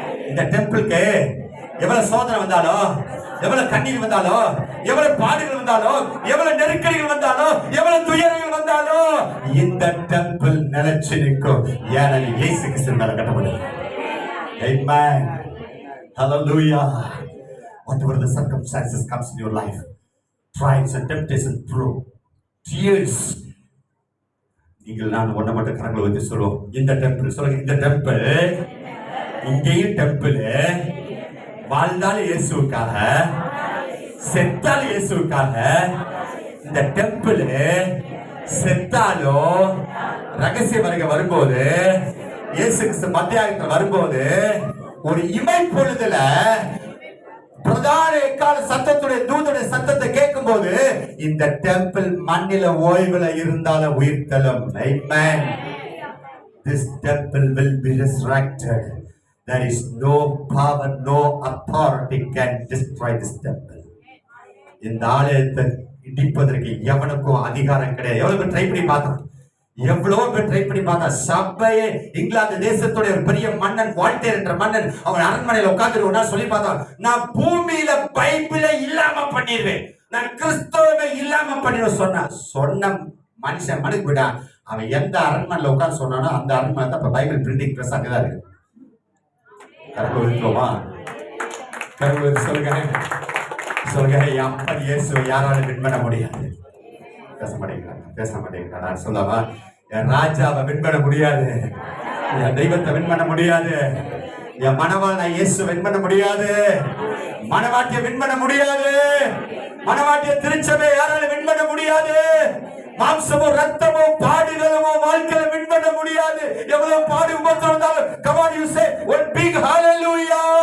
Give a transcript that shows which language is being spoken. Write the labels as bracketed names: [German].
[Tamil] இந்த டெம்பிளுக்கு எவ்வளவு சோதனை வந்தாலும், எவ்வளவு கண்ணீர் வந்தாலும், எவ்வளவு பாடுகள் வந்தாலும், எவ்வளவு நெருக்கடிகள் வந்தாலும், எவ்வளவு துயரங்கள் வந்தாலும், இந்த டெம்பிள் நிலைச்சு நிற்கும். ஏனெனில் இயேசு கிறிஸ்து மேல கட்டப்பட்டது. [English] Amen. Hallelujah. Whatever the circumstances comes in your life, trials and temptations, through tears, [Tamil] நீங்கள் நான் ஒன்ன மட்டும் கரங்களை வச்சு சொல்லுவோம், இந்த டெம்பிள். சொல்லுங்க, இந்த டெம்பிள். இங்கேயும் டெம்பிள். வாழ்ந்தால் இயேசுவுக்காக, செத்தால் இயேசுவுக்காக. இந்த டெம்பிள் செத்தாலும் ரகசிய வருகை வரும்போது, இயேசு கிறிஸ்து மத்தியாகத்தில் வரும்போது, ஒரு இமை பொழுதுல பிரதான எக்கால சத்தத்துடைய தூதனுடைய சத்தத்தை கேட்கும் போது, இந்த டெம்பிள் மண்ணில ஓய்வுல இருந்தாலும் உயிர்த்தலும். [English] Amen. This temple will be resurrected. There is no power, no authority can destroy this temple. [Tamil] இந்த ஆலயத்தை இடிப்பதற்கு எவனுக்கும் அதிகாரம் கிடையாது. எவ்வளவு பேர் ட்ரை பண்ணி பார்த்தோம், எவ்வளவு பேர் ட்ரை பண்ணி பார்த்தா. சபையே, இங்கிலாந்து தேசத்துடைய ஒரு பெரிய மன்னன், வால்டேர் என்ற மன்னன், அவன் அரண்மனையில உட்கார்ந்து சொல்லி பார்த்தான், நான் பூமியில பைபிளை இல்லாம பண்ணிடுவேன், நான் கிறிஸ்தவமே இல்லாம பண்ணிடுவேன் சொன்ன மனுஷன் மனுக்கு விடா. அவன் எந்த அரண்மனையில உட்கார்ந்து சொன்னானோ அந்த அரண்மனை தான் இப்ப பைபிள் பிரிண்டிங் பிரஸ் அங்கதான் இருக்கு. கருப்பு இருக்கோமா? கருப்பு சொல்லுங்க, சொல்லுங்க, அப்படி இயேசுவை யாராலும் வின் பண்ண முடியாது. பேச மாட்டேங்கிறாங்க. நான் சொல்லாமா, என் ராஜாவை வின் பண்ண முடியாது, என் தெய்வத்தை வின் பண்ண முடியாது, என் மனவாள இயேசு வின் பண்ண முடியாது, மனவாட்டிய வின் பண்ண முடியாது, மனவாட்டிய திருச்சபை யாராலும் வின் பண்ண முடியாது, மாம்சமோ ரத்தமோ பாடுகளோ வாழ்க்கையில வின் பண்ண முடியாது. எவ்வளவு பாடு உபத்திரம் இருந்தாலும், [English] come on you say one big hallelujah.